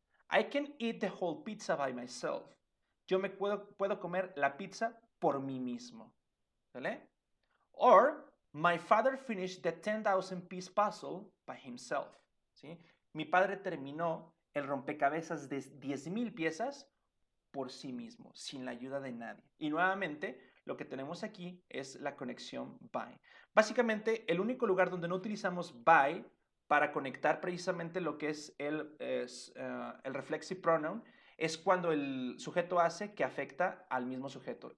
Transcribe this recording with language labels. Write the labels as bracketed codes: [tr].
[en] I can eat the whole pizza by myself. [es] Yo me puedo comer la pizza por mí mismo. ¿Vale? [en] Or, my father finished the 10,000 piece puzzle by himself. [es] ¿Sí? Mi padre terminó el rompecabezas de 10,000 piezas por sí mismo, sin la ayuda de nadie. Y nuevamente, lo que tenemos aquí es la conexión by. Básicamente, el único lugar donde no utilizamos by para conectar precisamente lo que es el reflexive pronoun es cuando el sujeto hace que afecta al mismo sujeto.